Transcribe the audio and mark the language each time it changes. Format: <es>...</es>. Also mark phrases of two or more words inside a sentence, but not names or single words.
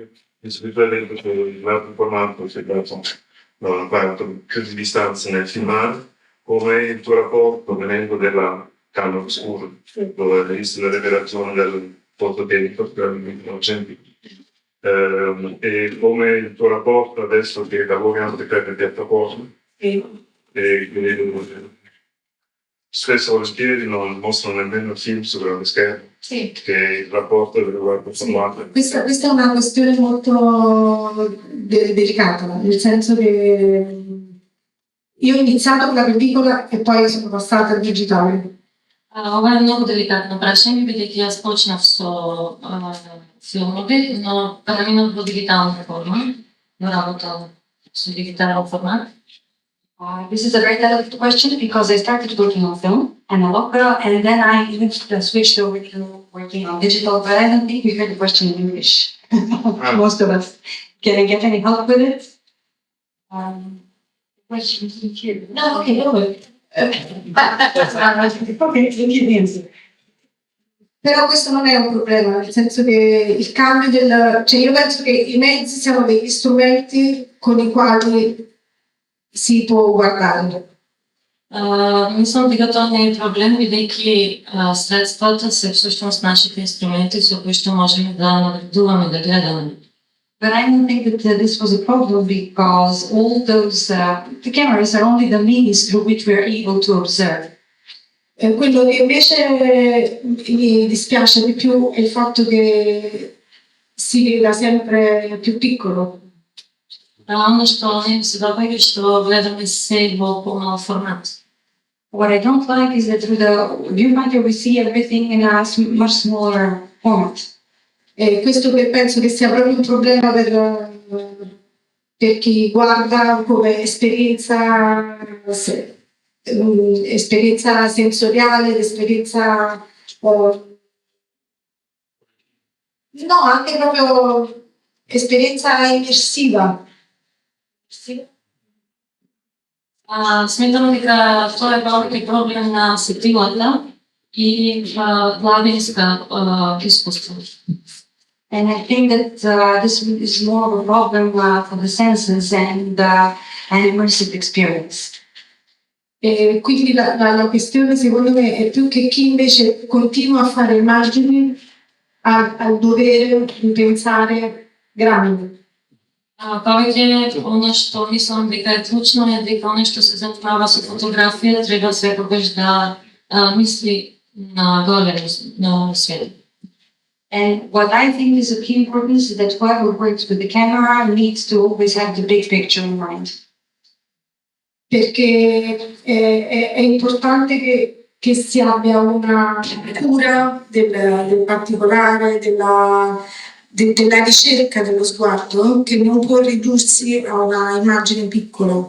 <it>Principalmente l'altro formato si è dato più di distanza nel filmare, come il tuo rapporto venendo dalla camera oscura, dove hai visto la rivelazione del fototecnico, e come il tuo rapporto adesso che lavori anche per le piattaforme, e spesso volentieri non mostrano nemmeno film su grande schermo, che il rapporto riguardo formato. Questa è una questione molto delicata, nel senso che io ho iniziato con la pellicola e poi sono passata al digitale.</it> <mk>Ова е многу деликатно прашање, бидејќи јас почнав со филмови, но преминав во дигитална форма, но работам со дигитален формат.</mk> <en>This is a very delicate question because I started working on film and on opera, and then I even switched over to working on digital, but I don't think we heard the question in English. Most of us. Can I get any help with it? Question is here. No, ok, no. Okay, give me the answer.</en> <it>Però questo non è un problema, nel senso che il cambio cioè io penso che i mezzi siano degli strumenti con i quali si può guardare.</it> <mk>Мислам дека тоа не е проблем, бидејќи средствата се всушност нашите инструменти со кои што можеме да навредуваме, да гледаме.</mk> <en>But I don't think that this was a problem because all those the cameras are only the means through which we are able to observe.</en> <it>Quello che invece mi dispiace di più è il fatto che si veda sempre più piccolo.</it> <mk>Ono што не се допаѓа што гледаме се во помал формат.</mk> <en>What I don't like is that through the viewfinder we see everything in a much smaller format.</en> <it>E questo che penso che sia proprio un problema per chi guarda come esperienza sensoriale, l'esperienza no, anche proprio esperienza immersiva.</it> <mk>Сметам дека тоа е големи проблем на сетилата и главинска искуство.</mk> <en>And I think that this is more of a problem for the senses and an immersive experience.</en> <it>E quindi la questione secondo me è più che chi invece continua a fare immagini al dovere di pensare grande.</it> <mk>Повеќе оно што мислам дека е клучно е дека оно што се занимава со фотографија треба секогаш да мисли на големо на свет.</mk> <en>And what I think is of key importance is that whoever works with the camera needs to always have the big picture in mind.</en> <it>Perché è importante che si abbia una cura del particolare, della ricerca dello sguardo, che non può ridursi a una immagine piccola.</it>